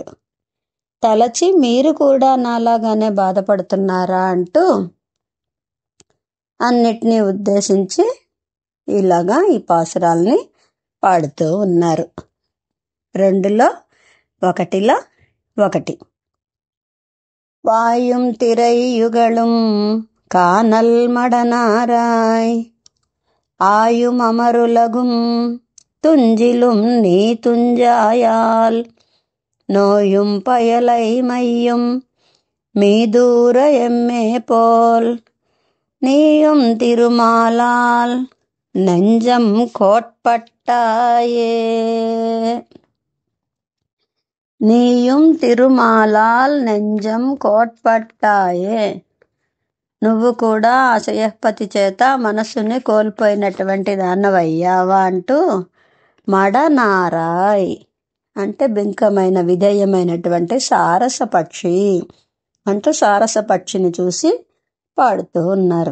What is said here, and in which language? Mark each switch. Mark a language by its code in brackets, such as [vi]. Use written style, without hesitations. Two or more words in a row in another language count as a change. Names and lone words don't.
[te] తలచి మీరు కూడా నాలాగానే బాధపడుతున్నారా అంటూ అన్నిటినీ ఉద్దేశించి ఇలాగా ఈ పాసురాల్ని పాడుతూ ఉన్నారు. 2లో 1లో 1. [ta] வாயும் திரையுகளும் காணல் மடனாராய் ஆயும் அமருலகும் துஞ்சிலும் நீ துஞ்சாயால் நோயும் பயலை மையும் மீதூர எம்மே போல் நீயும் திருமாலால் நெஞ்சம் கோட்பட்டாயே. நீயும் திருமாலால் நெஞ்சம் கோட்பட்டாயே. [te] నువ్వు కూడా ఆ శ్రేయఃపతి చేత మనస్సుని కోల్పోయినటువంటి దానవయ్యావా అంటూ మడనారాయ్ అంటే బింకమైన విధేయమైనటువంటి సారస పక్షి అంటూ సారస పక్షిని చూసి పాడుతూ ఉన్నారు.